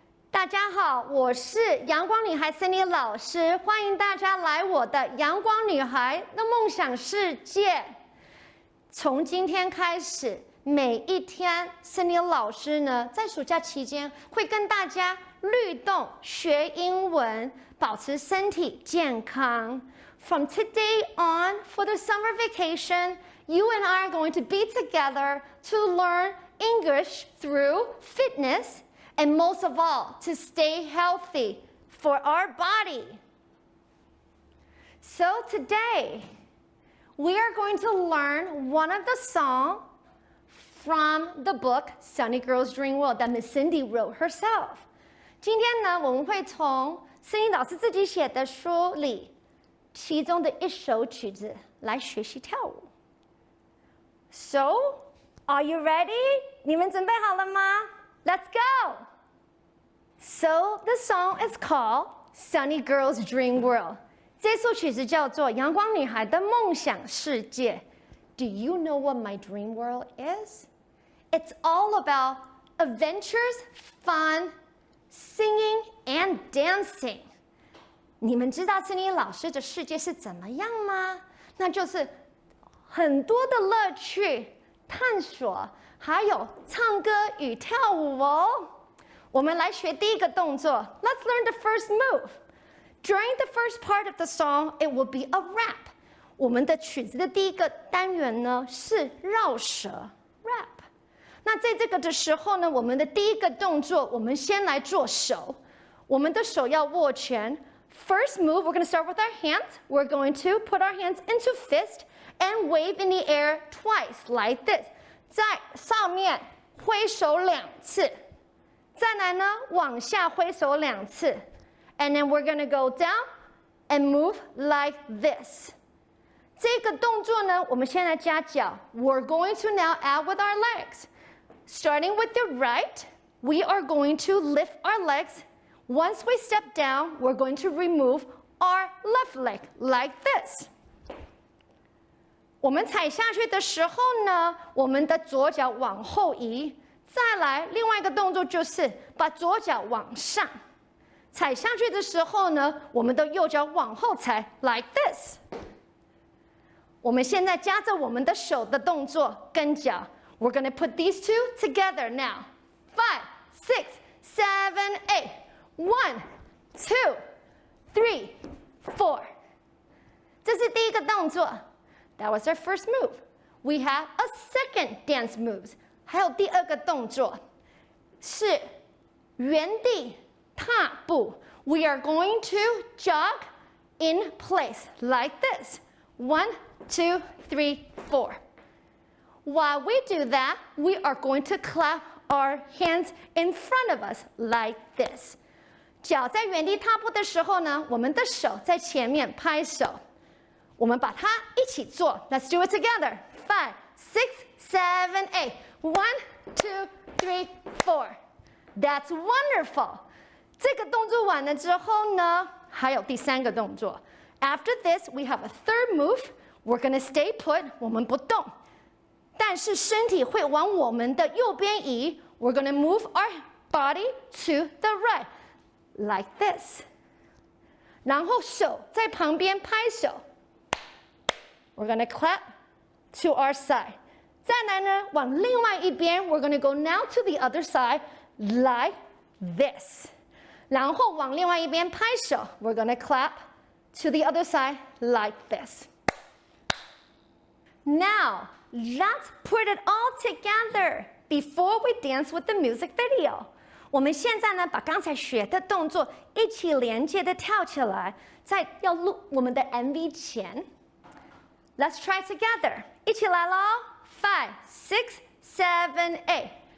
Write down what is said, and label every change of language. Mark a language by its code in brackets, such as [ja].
[zh] 大家好，我是阳光女孩 Cindy 老师，欢迎大家来我的阳光女孩的梦想世界。从今天开始，每一天 Cindy 老师呢，在暑假期间会跟大家律动学英文，保持身体健康。 [en] From today on, for the summer vacation, you and I are going to be together to learn English through fitness, and most of all, to stay healthy for our body. So today, we are going to learn one of the songs from the book Sunny Girls Dream World that Miss Cindy wrote herself. [zh] 今天呢，我们会从Cindy老师自己写的书里，其中的一首曲子来学习跳舞。 [en] So, are you ready? [zh] 你们准备好了吗？ [en] Let's go! So, the song is called Sunny Girls Dream World. [zh] 这首曲子叫做《阳光女孩的梦想世界》。 [en] Do you know what my dream world is? It's all about adventures, fun, singing and dancing. [zh] 你们知道Cindy老师的世界是怎么样吗？那就是很多的乐趣、探索，还有唱歌与跳舞哦。我们来学第一个动作。 [en] Let's learn the first move. During the first part of the song, it will be a rap. [zh] 我们的曲子的第一个单元呢是绕舌 rap。那在这个的时候呢，我们的第一个动作，我们先来做手。我们的手要握拳。 [en] First move, we're going to start with our hands. We're going to put our hands into fist and wave in the air twice, like this. [zh] 在上面挥手2次，再来呢往下挥手2次。 [en] And then we're going to go down and move like this. [zh] 这个动作呢，我们先来加脚。 [en] We're going to now add with our legs. Starting with the right, we are going to lift our legs. Once we step down, we're going to remove our left leg like this. [zh] 我们踩下去的时候呢，我们的左脚往后移。再来，另外一个动作就是把左脚往上。踩下去的时候呢，我们的右脚往后踩 [en] like this。 [zh] 我们现在加着我们的手的动作跟脚。 [en] We're going to put these two together now. 5, 6, 7, 8. 1, 2, 3, 4. [zh] 这是第一个动作。 [en] That was our first move. We have a second dance move. [zh] 还有第二个动作是原地踏步。 [en] We are going to jog in place like this. 1, 2, 3, 4. While we do that, we are going to clap our hands in front of us like this. [zh] 脚在原地踏步的时候呢，我们的手在前面拍手。我们把它一起做。 [en] Let's do it together. 5, 6, 7, 8. 1, 2, 3, 4. That's wonderful. [zh] 这个动作完了之后呢，还有第三个动作。 [en] After this, we have a third move. We're going to stay put. [zh] 我们不动，但是身体会往我们的右边移。 [en] We're going to move our body to the right. Like this. [zh] 然后手在旁边拍手。 [en] We're going to clap to our side. [zh] 再来呢，往另外一边 [en] we're going to go now to the other side like this. [zh] 然后往另外一边拍手 [en] we're going to clap to the other side like this. Now, let's put it all together before we dance with the music video. [zh] 我们现在呢，把刚才学的动作一起连接的跳起来，在要录我们的 MV 前 ， [en] Let's try together， [zh] 一起来咯 ！5, 6, 7, 8.